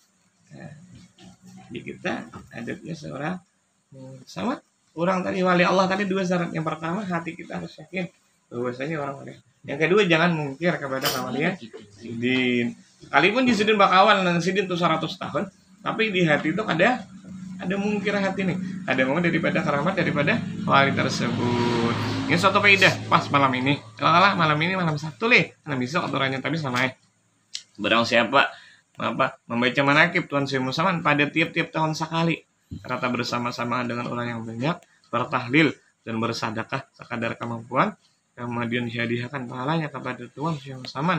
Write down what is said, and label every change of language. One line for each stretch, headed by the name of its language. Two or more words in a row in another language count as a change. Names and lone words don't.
Indonesian: Jadi kita adabnya seorang sama orang tadi wali Allah tadi 2 syarat. Yang pertama, hati kita harus yakin bahwasanya orang wali. Yang kedua, jangan mungkir kepada kewalian sidin. Sekalipun di sidin bakawan dan sidin itu 100 tahun, tapi di hati itu ada mungkir hati nih, ada mungkin daripada keramat daripada wali tersebut. Ini suatu faedah pas malam ini. Kalau malam ini malam Sabtu malam besok aturannya tapi sama barang siapa membaca manakib Tuan Syekh Musaman pada tiap-tiap tahun sekali, rata bersama-sama dengan orang yang banyak, bertahlil dan bersedekah sekadar kemampuan, kemudian hadiahkan pahalanya kepada Tuan Syekh Musaman.